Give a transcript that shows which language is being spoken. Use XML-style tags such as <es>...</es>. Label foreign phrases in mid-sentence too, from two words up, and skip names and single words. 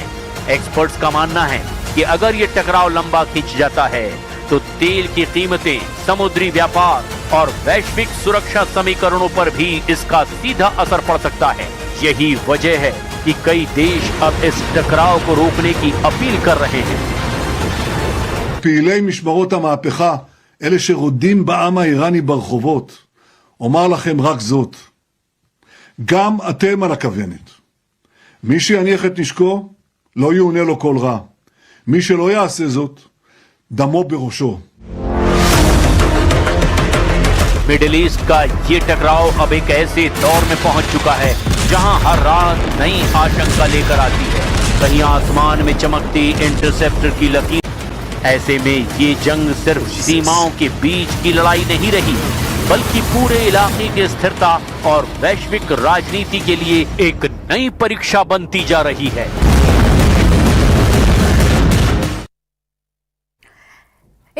<hi>एक्सपर्ट्स का मानना है कि अगर ये टकराव लंबा खिंच जाता है तो तेल की कीमतें, समुद्री व्यापार और वैश्विक सुरक्षा समीकरणों पर भी इसका सीधा असर पड़ सकता है। यही वजह है कि कई देश अब इस टकराव को रोकने की अपील कर रहे हैं।</hi> <he>פעילי משמרות המהפכה, אלה שרודים בעם האיראני ברחובות, אומר לכם רק זאת, גם אתם על הכוונת. מי שיניח את נשקו, לא יאונה לו כל רע. מי שלא יעשה זאת, דמו בראשו.</he> <hi>मिडिल ईस्ट का ये टकराव अब एक ऐसे दौर में पहुंच चुका है जहां हर रात नई आशंका लेकर आती है। कहीं आसमान में चमकती इंटरसेप्टर की लकीर। ऐसे में ये जंग सिर्फ सीमाओं के बीच की लड़ाई नहीं रही, बल्कि पूरे इलाके की स्थिरता और वैश्विक राजनीति के लिए एक नई परीक्षा बनती जा रही है।</hi>